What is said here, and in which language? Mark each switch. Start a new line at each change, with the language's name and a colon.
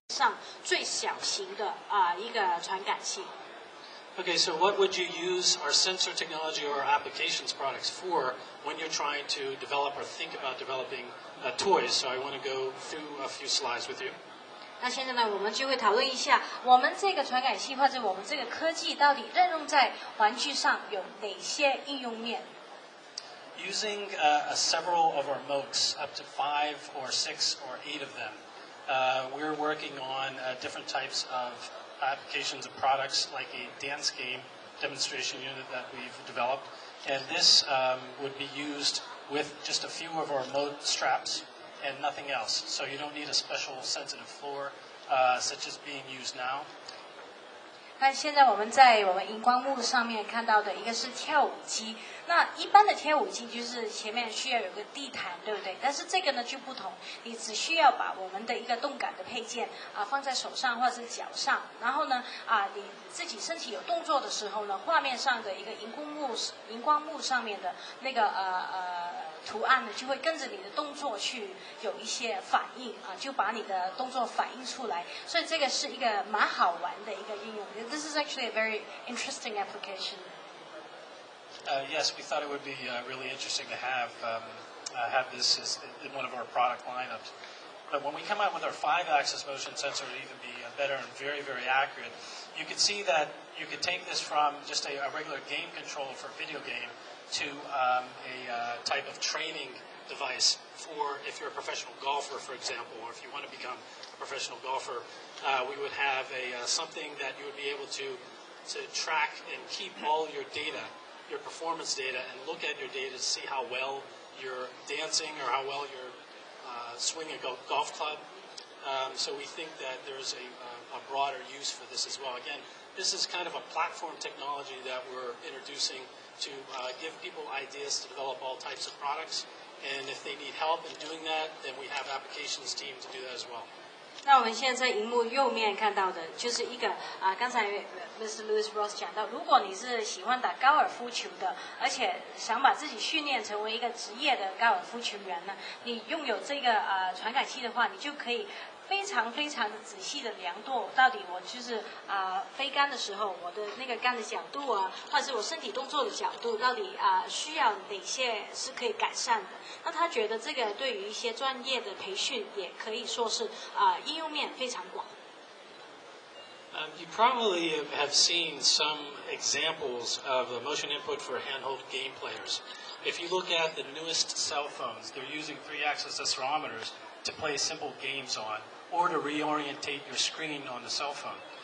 Chinese: 上最小型的一个传感器。
English: Okay, so what would you use our sensor technology or applications products for when you're trying to develop or think about developing toys? So I want to go through a few slides with you.
Chinese: 那现在呢，我们就会讨论一下，我们这个传感器或者我们这个科技到底应用在玩具上有哪些应用面。
English: Using several of our motes, up to 5 or 6 or 8 of them, we're working on different types of applications of products like a dance game demonstration unit that we've developed. And this would be used with just a few of our Mote straps and nothing else. So you don't need a special sensitive floor such as being used now.
Chinese: 那现在我们在我们荧光幕上面看到的一个是跳舞机，那一般的跳舞机就是前面需要有个地毯，对不对？但是这个呢就不同，你只需要把我们的一个动感的配件放在手上或者是脚上，然后呢你自己身体有动作的时候呢，画面上的一个荧光幕上面的那个图案呢，就会跟着你的动作去有一些反应就把你的动作反映出来，所以这个是一个蛮好玩的一个应用。
English: This is actually a very interesting application. Yes, we thought it would be really interesting to have this in one of our product lineups. But when we come out with our 5-axis motion sensor, it would even be better and very, very accurate. You can see that you could take this from just a regular game controller for a video game to a type of training device for if you're a professional golfer, for example, or if you want to become a professional golfer. We would have something that you would be able to track and keep all your data, your performance data, and look at your data to see how well you're dancing or how well you're swinging a golf club. So we think that there's a broader use for this as well. Again, this is kind of a platform technology that we're introducing to give people ideas to develop all types of products. And if they need help in doing that, then we have applications team to do that as well.
Chinese: 那我们现在在荧幕右面看到的就是一个刚才 Mr. Louis Ross 讲到，如果你是喜欢打高尔夫球的，而且想把自己训练成为一个职业的高尔夫球员呢，你拥有这个传感器的话，你就可以非常非常的仔细的量度，到底我就是飞杆的时候，我的那个杆的角度或者是我身体动作的角度，到底需要哪些是可以改善的。那他觉得这个对于一些专业的培训，也可以说是应用面非常广。
English: You probably have seen some examples of the motion input for handheld game players. If you look at the newest cell phones, they're using 3-axis accelerometers to play simple games on, or to reorientate your screen on the cell phone.